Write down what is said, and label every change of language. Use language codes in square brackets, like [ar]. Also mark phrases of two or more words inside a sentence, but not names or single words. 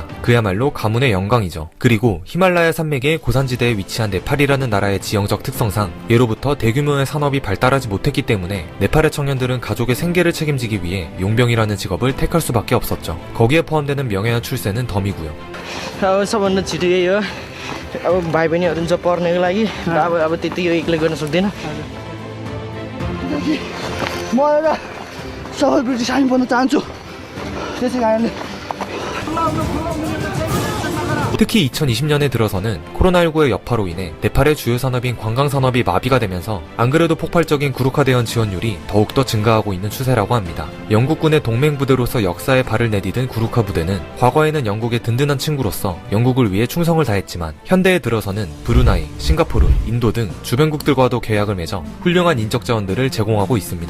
[ko] 그야말로 가문의 영광이죠. 그리고 히말라야 산맥의 고산지대에 위치한 네팔이라는 나라의 지형적 특성상 예로부터 대규모의 산업이 발달하지 못했기 때문에 네팔의 청년들은 가족의 생계를 책임지기 위해 용병이라는 직업을 택할 수밖에 없었죠. 거기에 포함되는 명예와 출세는 덤이고요. [ne] सबभन्दा छिटो यही हो अब भाइ बहिनीहरू जब पढ्नको लागि अब त्यति यो एक्लै गर्न सक्दैन म एउटा सबै ब्रिटिस आर्मी बन्न चाहन्छु त्यसै कारणले [ko] 특히 2020년에 들어서는 코로나19의 여파로 인해 네팔의 주요 산업인 관광산업이 마비가 되면서 안 그래도 폭발적인 구루카 대원 지원율이 더욱더 증가하고 있는 추세라고 합니다. 영국군의 동맹부대로서 역사에 발을 내디딘 구루카 부대는 과거에는 영국의 든든한 친구로서 영국을 위해 충성을 다했지만 현대에 들어서는 브루나이, 싱가포르, 인도 등 주변국들과도 계약을 맺어 훌륭한 인적 자원들을 제공하고 있습니다.